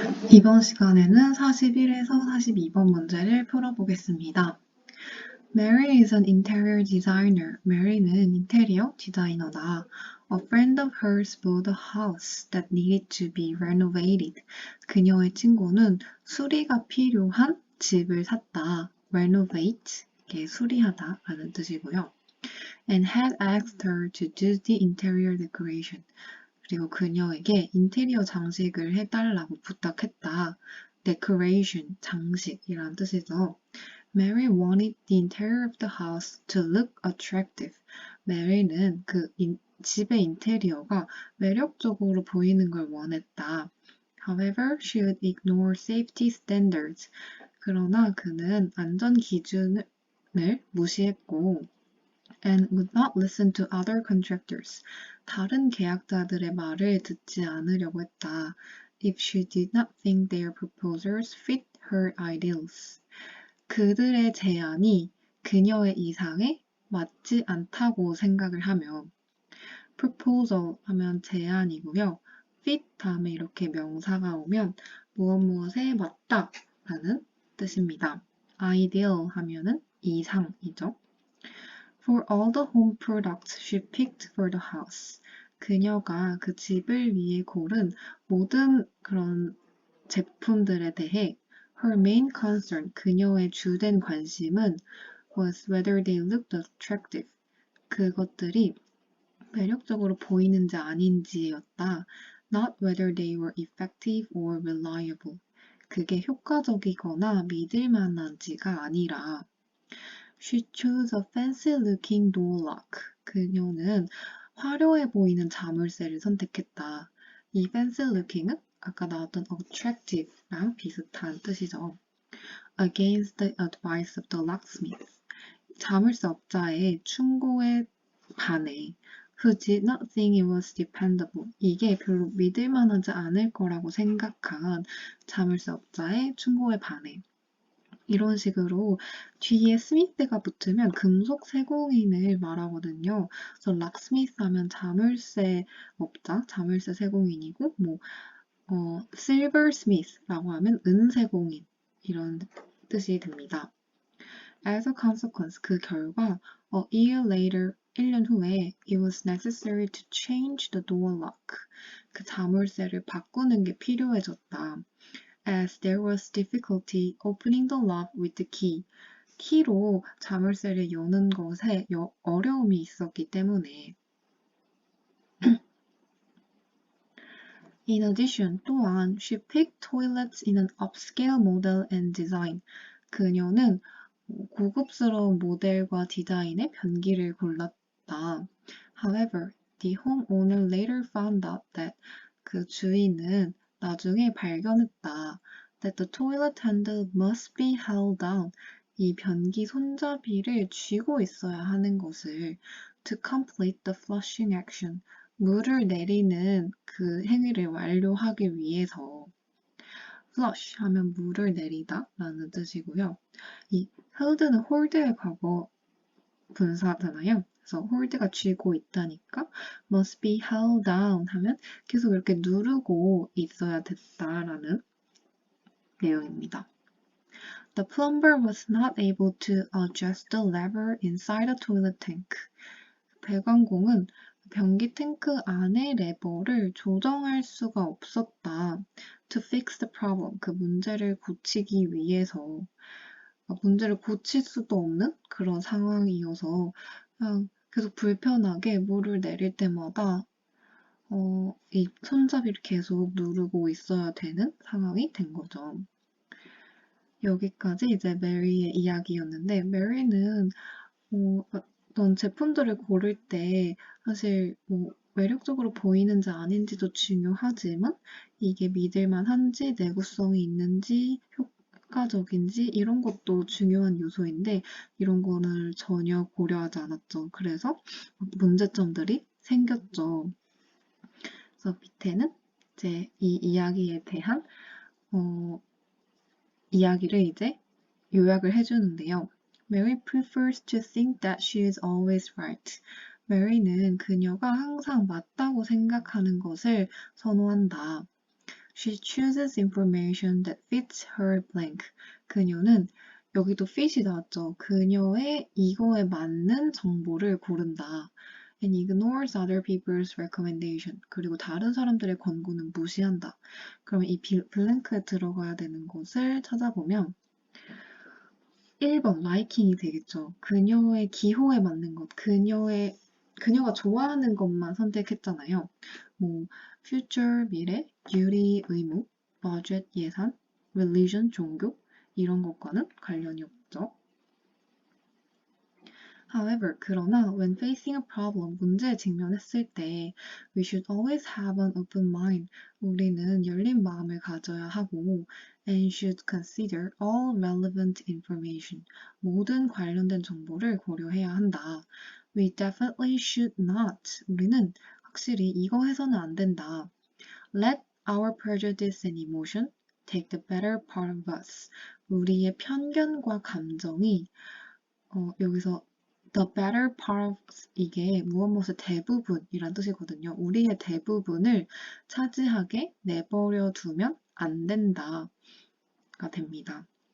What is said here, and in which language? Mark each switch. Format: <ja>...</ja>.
<ko>이번 시간에는 41에서 42번 문제를 풀어보겠습니다.</ko> <en>Mary is an interior designer.</en> <ko>Mary는 인테리어 디자이너다.</ko> <en>A friend of hers bought a house that needed to be renovated.</en> <ko>그녀의 친구는 수리가 필요한 집을 샀다. renovate, 이게 수리하다 라는 뜻이고요.</ko> <en>And had asked her to do the interior decoration.</en> <ko>그리고 그녀에게 인테리어 장식을 해달라고 부탁했다. decoration, 장식이란 뜻이죠.</ko> <en>Mary wanted the interior of the house to look attractive.</en> <ko>Mary는 그 집의 인테리어가 매력적으로 보이는 걸 원했다.</ko> <en>However, she would ignore safety standards.</en> <ko>그러나 그는 안전 기준을 무시했고</ko> <en>and would not listen to other contractors.</en> <ko>다른 계약자들의 말을 듣지 않으려고 했다.</ko> <en>If she did not think their proposals fit her ideals.</en> <ko>그들의 제안이 그녀의 이상에 맞지 않다고 생각을 하며 proposal 하면 제안이고요. fit 다음에 이렇게 명사가 오면 무엇에 맞다 라는 뜻입니다. ideal 하면은 이상이죠.</ko> <en>For all the home products she picked for the house.</en> <ko>그녀가 그 집을 위해 고른 모든 그런 제품들에 대해</ko> <en>her main concern,</en> <ko>그녀의 주된 관심은</ko> <en>was whether they looked attractive.</en> <ko>그것들이 매력적으로 보이는지 아닌지였다.</ko> <en>Not whether they were effective or reliable.</en> <ko>그게 효과적이거나 믿을 만한지가 아니라</ko> <en>She chose a fancy-looking door lock.</en> <ko>그녀는 화려해 보이는 자물쇠를 선택했다. 이 fancy-looking은 아까 나왔던 attractive랑 비슷한 뜻이죠.</ko> <en>Against the advice of the locksmith.</en> <ko>자물쇠 업자의 충고에 반해</ko> <en>who did not think it was dependable.</en> <ko>이게 별로 믿을 만하지 않을 거라고 생각한 자물쇠 업자의 충고에 반해. 이런 식으로 뒤에 스미스가 붙으면 금속 세공인을 말하거든요. 그래서 락스미스 하면 자물쇠 업자, 자물쇠 세공인이고 silversmith라고 하면 은세공인 이런 뜻이 됩니다.</ko> <en>As a consequence,</en> <ko>그 결과</ko> <en>a year later,</en> <ko>1년 후에</ko> <en>it was necessary to change the door lock.</en> <ko>그 자물쇠를 바꾸는 게 필요해졌다.</ko> <en>As there was difficulty opening the lock with the key.</en> <ko>키로 자물쇠를 여는 것에 어려움이 있었기 때문에.</ko> <en>In addition,</en> <ko>또한</ko> <en>she picked toilets in an upscale model and design.</en> <ko>그녀는 고급스러운 모델과 디자인의 변기를 골랐다.</ko> <en>However, the homeowner later found out that</en> <ko>그 주인은 나중에 발견했다.</ko> <en>That the toilet handle must be held down.</en> <ko>이 변기 손잡이를 쥐고 있어야 하는 것을</ko> <en>to complete the flushing action.</en> <ko>물을 내리는 그 행위를 완료하기 위해서 flush 하면 물을 내리다 라는 뜻이고요. 이 hold는 hold의 과거 분사잖아요. 그래서 hold가 쥐고 있다니까</ko> <en>must be held down</en> <ko>하면 계속 이렇게 누르고 있어야 됐다라는 내용입니다. The plumber was not able to adjust the lever inside the toilet tank. 배관공은 변기 탱크 안의 레버를 조정할 수가 없었다. To fix the problem. 그 문제를 고치기 위해서 문제를 고칠 수도 없는 그런 상황이어서 그냥 계속 불편하게 물을 내릴 때마다 이 손잡이를 계속 누르고 있어야 되는 상황이 된 거죠. 여기까지 이제 메리의 이야기였는데 메리는 어떤 제품들을 고를 때 사실 매력적으로 보이는지 아닌지도 중요하지만 이게 믿을만한지 내구성이 있는지 효과적인지 이런 것도 중요한 요소인데 이런 거는 전혀 고려하지 않았죠. 그래서 문제점들이 생겼죠. 그래서 밑에는 이제 이 이야기에 대한 이야기를 이제 요약을 해주는데요.</ko> <en>Mary prefers to think that she is always right.</en> <ko>Mary는 그녀가 항상 맞다고 생각하는 것을 선호한다. She chooses information that fits her blank. 그녀는 여기도 fit이 나왔죠. 그녀의 이거에 맞는 정보를 고른다.</ko> <en>And ignores other people's recommendation.</en> <ko>그리고 다른 사람들의 권고는 무시한다. 그러면 이 블랭크에 들어가야 되는 것을 찾아보면 1번 liking이 되겠죠. 그녀의 기호에 맞는 것, 그녀가 좋아하는 것만 선택했잖아요. 뭐 future 미래, duty 의무, budget 예산, religion 종교 이런 것과는 관련이 없죠.</ko> <en>However,</en> <ko>그러나</ko> <en>when facing a problem,</en> <ko>문제에 직면했을 때</ko> <en>we should always have an open mind.</en> <ko>우리는 열린 마음을 가져야 하고</ko> <en>and should consider all relevant information.</en> <ko>모든 관련된 정보를 고려해야 한다.</ko> <en>We definitely should not.</en> <ko>우리는 확실히 이거 해서는 안 된다.</ko> <en>Let our prejudice and emotion take the better part of us.</en> <ko>우리의 편견과 감정이 여기서</ko> <en>the better part of</en> <ko>이게 무엇의 대부분이란 뜻이거든요. 우리의 대부분을 차지하게 내버려 두면 안 된다가 됩니다.</ko>